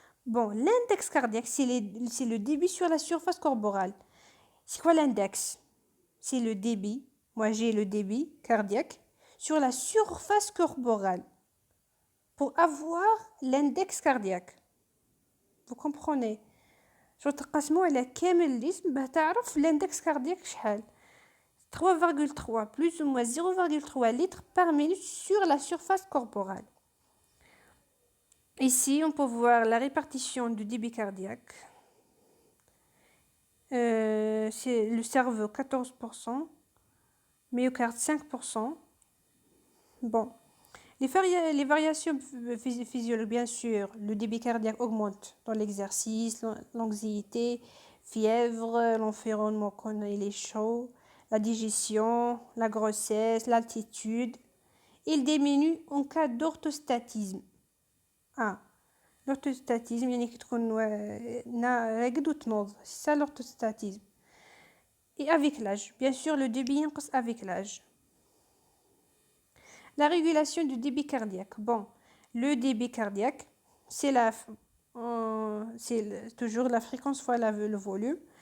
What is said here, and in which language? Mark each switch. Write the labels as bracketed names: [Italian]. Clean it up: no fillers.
[French] Bon, l'index cardiaque, c'est le débit sur la surface corporelle. C'est quoi l'index? C'est le débit. Moi, j'ai le débit cardiaque sur la surface corporelle pour avoir l'index cardiaque. Vous comprenez? Je [Arabic] تقسموا على كامل الجسم باه تعرف l'index cardiaque شحال. [French] 3,3 plus ou moins 0,3 litres par minute sur la surface corporelle. Ici, on peut voir la répartition du débit cardiaque. C'est le cerveau 14%, myocarde 5%. Bon, les variations physiologiques, bien sûr, le débit cardiaque augmente dans l'exercice, l'anxiété, fièvre, l'environnement quand il est chaud, la digestion, la grossesse, l'altitude. Il diminue en cas d'orthostatisme. [Arabic] Ah, l'orthostatisme, يعني كي تكون راقد وتنوض. [French] C'est ça l'orthostatisme. Et avec l'âge, bien sûr, le débit [Arabic] ينقص [French] avec l'âge. La régulation du débit cardiaque. Bon, le débit cardiaque, c'est toujours la fréquence fois le volume.